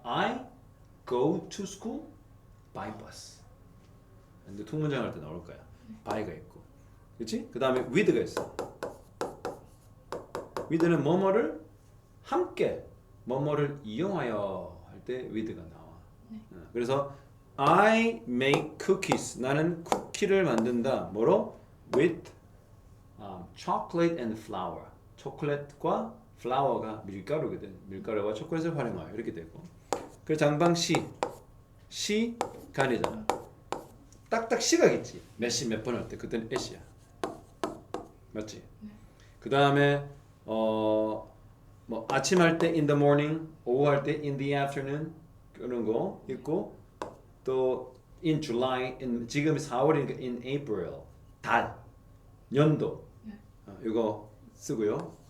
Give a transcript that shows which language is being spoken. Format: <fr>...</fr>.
<en>I go to school by bus.</en> <ko>근데 통문장 할 때 나올 거야. by가 있고. 그렇지? 그다음에 with가 있어. with는 뭐뭐를 함께 뭐뭐를 이용하여 할 때 with가 나와.</ko> <en>그래서 I make cookies.</en> <ko>나는 쿠키를 만든다. 뭐로?</ko> <en>with chocolate and flour.</en> <ko>초콜릿과 플라워가 밀가루거든. 밀가루와 초콜릿을 활용하여 이렇게 되고. 그 장방 시가 아니잖아. 딱딱 시각있지. 몇 시 몇 분 할 때 그때는 at이야. 맞지? 그 다음에 뭐 아침 할 때</ko> <en>in the morning,</en> <ko>오후 할 때</ko> <en>in the afternoon</en> <ko>그런 거 있고 또</ko> <en>in July,</en> <ko>지금 4월이니까</ko> <en>in April</en> <ko>달, 연도 이거 쓰고요.</ko>